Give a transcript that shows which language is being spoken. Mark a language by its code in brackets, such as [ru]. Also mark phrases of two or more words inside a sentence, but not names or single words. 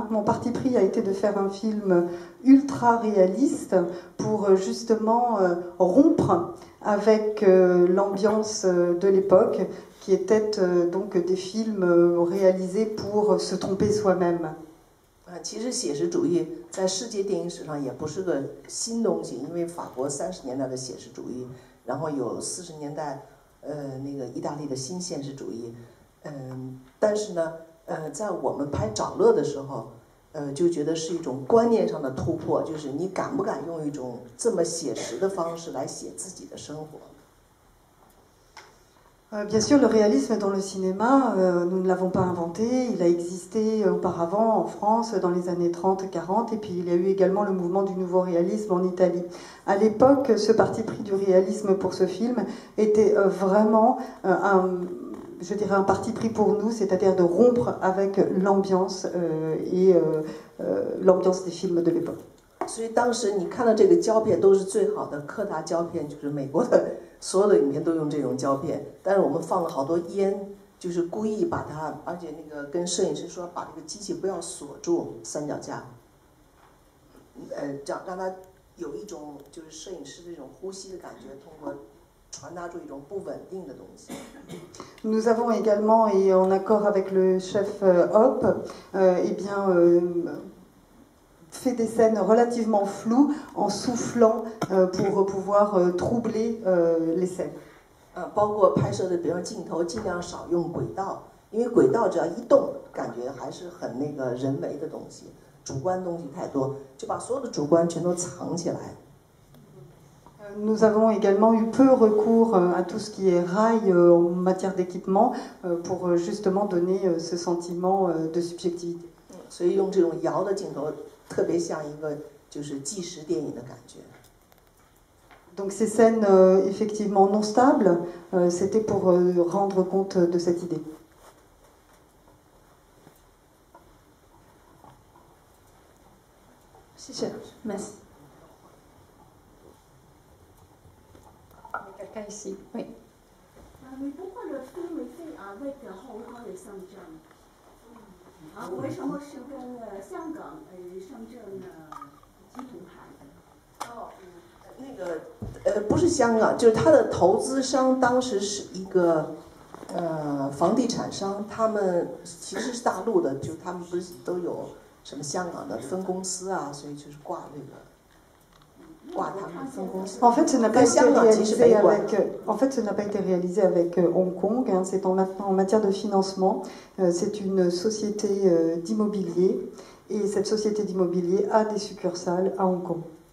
[fr] Mon parti pris a été de faire un film ultra réaliste pour justement rompre avec l'ambiance de l'époque qui était donc des films réalisés pour se tromper soi-même. [zh] 其实写实主义在世界电影史上也不是个新东西，因为法国30年代的写实主义，然后有40年代那个意大利的新现实主义，但是呢。在我们拍找乐的时候，就觉得是一种观念上的突破，就是你敢不敢用一种这么写实的方式来写自己的生活。 [fr] Bien sûr, le réalisme dans le cinéma, nous ne l'avons pas inventé, il a existé auparavant en France dans les années 30-40, et puis il y a eu également le mouvement du nouveau réalisme en Italie. À l'époque, ce parti pris du réalisme pour ce film était vraiment je dirais un parti pris pour nous, c'est-à-dire de rompre avec l'ambiance l'ambiance des films de l'époque. [zh] 所以当时你看到这个胶片都是最好的柯达胶片，就是美国的所有的影片都用这种胶片，但是我们放了好多烟，就是故意把它，而且那个跟摄影师说把这个机器不要锁住三脚架，让它有一种就是摄影师这种呼吸的感觉，通过。 [fr] Nous avons également, et en accord avec le chef Hop, fait des scènes relativement floues en soufflant pour pouvoir troubler les scènes. [zh] 包括拍摄的，比方镜头尽量少用轨道，因为轨道只要一动，感觉还是很那个人为的东西，主观东西太多，就把所有的主观全都藏起来。 [fr] Nous avons également eu peu recours à tout ce qui est rail en matière d'équipement pour justement donner ce sentiment de subjectivité. [zh] 所以用这种摇的镜头，特别像一个就是纪实电影的感觉。 [fr] Donc ces scènes effectivement non stables, c'était pour rendre compte de cette idée. [zh] 谢谢 ，Merci. [fr] Quelqu'un ici, oui. Mais pourquoi le film est fait avec Hong Kong et Shenzhen [zh] 为什么是跟香港、深圳集团拍的？那个不是香港，就是他的投资商当时是一个房地产商，他们其实是大陆的，就他们不是都有什么香港的分公司啊，所以就是挂这个。 [fr] En fait, ce n'a pas été réalisé avec Hong Kong. Hein, c'est en matière de financement. C'est une société d'immobilier et cette société d'immobilier a des succursales à Hong Kong.